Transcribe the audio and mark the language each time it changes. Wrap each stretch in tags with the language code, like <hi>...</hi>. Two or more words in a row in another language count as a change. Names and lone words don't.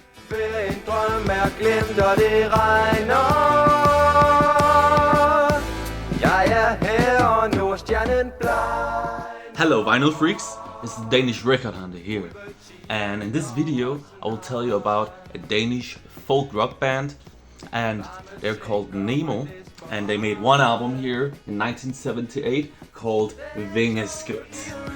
<da>En drøm er glemt, og det regner. Jeg er her, og nu er stjernen bleg.</da> <en>Hello vinyl freaks, it's the Danish record hunter here, and in this video I will tell you about a Danish folk rock band, and they're called Nemo, and they made one album here in 1978 called Vingeskudt.</en>